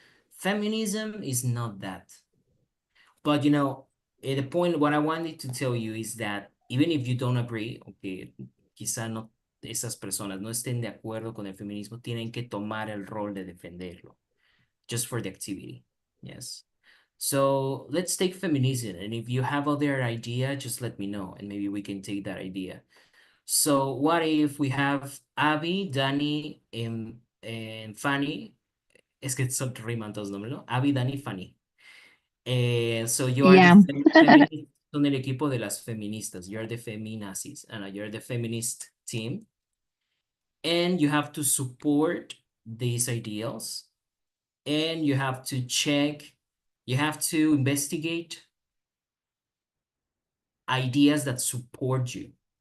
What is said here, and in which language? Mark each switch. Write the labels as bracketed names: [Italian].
[English] Feminism is not that. But the point, what I wanted to tell you is that even if you don't agree, okay, [Spanish] quizá no, esas personas no estén de acuerdo con el feminismo, tienen que tomar el rol de defenderlo, [English] just for the activity. Yes. So let's take feminism, and if you have other idea, just let me know, and maybe we can take that idea. So what if we have Abby, Danny, and Fanny? [Spanish] Es que son riman todos los nombres, ¿no? [English] Abby, Danny, Fanny. So you are Yeah. the feminist, [Spanish] son el equipo de las feministas. [English] You are the feminazis, and you're the feminist team. And you have to support these ideals. And you have to check, you have to investigate ideas that support you.